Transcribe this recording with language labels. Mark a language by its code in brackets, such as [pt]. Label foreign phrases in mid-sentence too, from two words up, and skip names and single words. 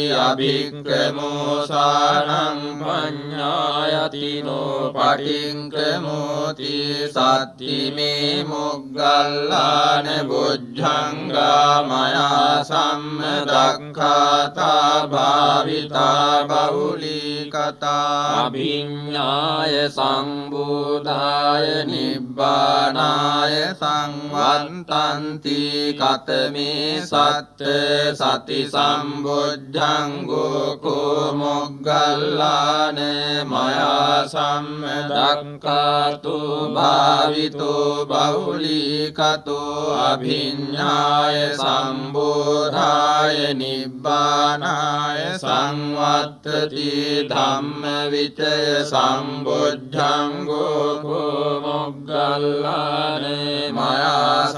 [pi] අභික්ඛමෝසානං පඤ්ඤායතිනෝ පටික්ඛමෝති සත්තිමේ මොග්ගල්ලාන බුද්ධංගා මයා සම්මදක්ඛාතා භාවිතා බහුලීකතා අභිඤ්ඤාය සංබෝධාය නිබ්බානාය නිබ්බානාය සංවත්තන්ති කතමේ සත්ත සති සම්බුද්ධංගෝ කෝ මොග්ගල්ලාන මයා සම්මදක්ඛාතු භාවිතෝ බහුලීකතෝ අභිඤ්ඤාය සම්බෝධාය නිබ්බානාය සංවත්තති ධම්ම විචය සම්බුද්ධංගෝ කෝ මොග්ගල්ලාන මයා